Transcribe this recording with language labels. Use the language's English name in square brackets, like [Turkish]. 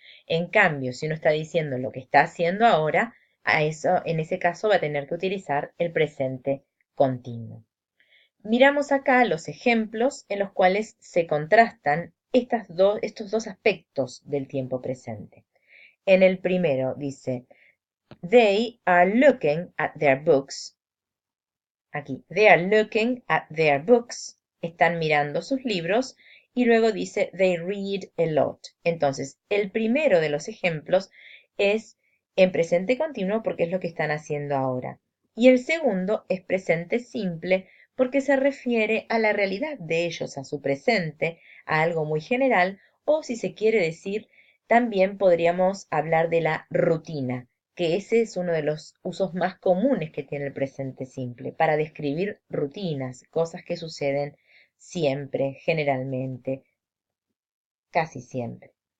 [Spanish] En cambio, si uno está diciendo lo que está haciendo ahora, a eso, en ese caso va a tener que utilizar el presente continuo. Miramos acá los ejemplos en los cuales se contrastan estos dos aspectos del tiempo presente. En el primero dice, [English] they are looking at their books. [Spanish] Aquí, [English] they are looking at their books. [Spanish] Están mirando sus libros. Y luego dice, [English] they read a lot. [Spanish] Entonces, el primero de los ejemplos es en presente continuo porque es lo que están haciendo ahora. Y el segundo es presente simple porque se refiere a la realidad de ellos, a su presente, a algo muy general, o si se quiere decir, también podríamos hablar de la rutina, que ese es uno de los usos más comunes que tiene el presente simple, para describir rutinas, cosas que suceden siempre, generalmente, casi siempre.